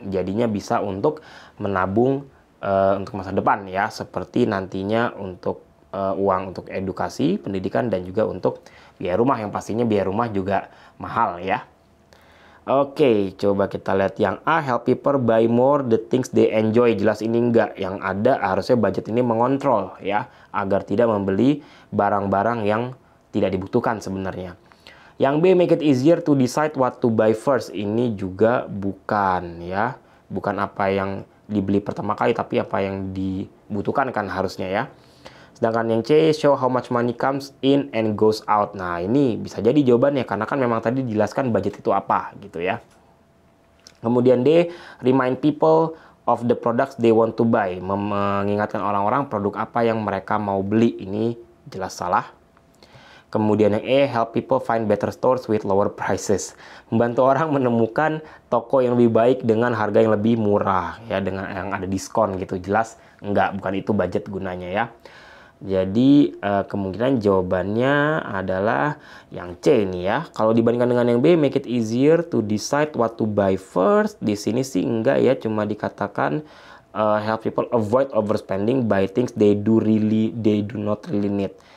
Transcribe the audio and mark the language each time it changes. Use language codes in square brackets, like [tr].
[id] Jadinya bisa untuk menabung untuk masa depan ya, seperti nantinya untuk uang untuk edukasi, pendidikan, dan juga untuk biaya rumah, yang pastinya biaya rumah juga mahal ya. Oke, coba kita lihat yang A, [en] help people buy more the things they enjoy. [id] Jelas ini enggak. Yang ada harusnya budget ini mengontrol ya, agar tidak membeli barang-barang yang tidak dibutuhkan sebenarnya. [en] Yang B, make it easier to decide what to buy first. [id] Ini juga bukan ya. Bukan apa yang dibeli pertama kali, tapi apa yang dibutuhkan kan harusnya ya. Sedangkan yang [en] C, show how much money comes in and goes out. [id] Nah, ini bisa jadi jawabannya karena kan memang tadi dijelaskan budget itu apa gitu ya. Kemudian [en] D, remind people of the products they want to buy. [id] Mengingatkan orang-orang produk apa yang mereka mau beli. Ini jelas salah. Kemudian yang E, [en] help people find better stores with lower prices. [id] Membantu orang menemukan toko yang lebih baik dengan harga yang lebih murah ya, dengan yang ada diskon gitu. Jelas enggak, bukan itu budget gunanya ya. Jadi kemungkinan jawabannya adalah yang C nih ya. Kalau dibandingkan dengan yang B, [en] make it easier to decide what to buy first. [id] Di sini sih enggak ya, cuma dikatakan [en] help people avoid overspending buy things they do not really need.